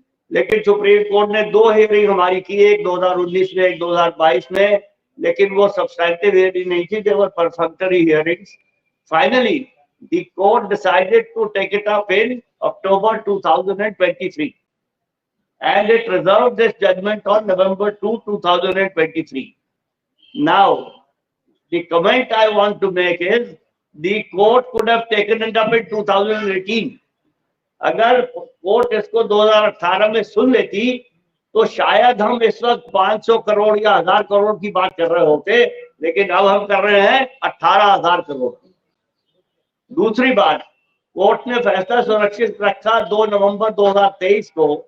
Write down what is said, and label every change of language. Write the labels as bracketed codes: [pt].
[hi] लेकिन supreme court ने 2 hearing हमारी की, एक 2019 में, एक 2022 में, लेकिन वो सब्सटैंटिव हियरिंग नहीं थी, [en] They were perfunctory hearings. Finally the court decided to take it up in October 2023 and it reserved this judgment on November 2, 2023. Now, the comment I want to make is the court could have taken it up in 2018. [hi] अगर court इसको 2018 में सुन लेती तो शायद हम इस वक्त 500 करोड़ या 1000 करोड़ की बात कर रहे होते, लेकिन अब हम कर रहे हैं 18,000 करोड़। दूसरी बात, कोर्ट ने फैसला सुरक्षित रखा 2 नवंबर 2023 को।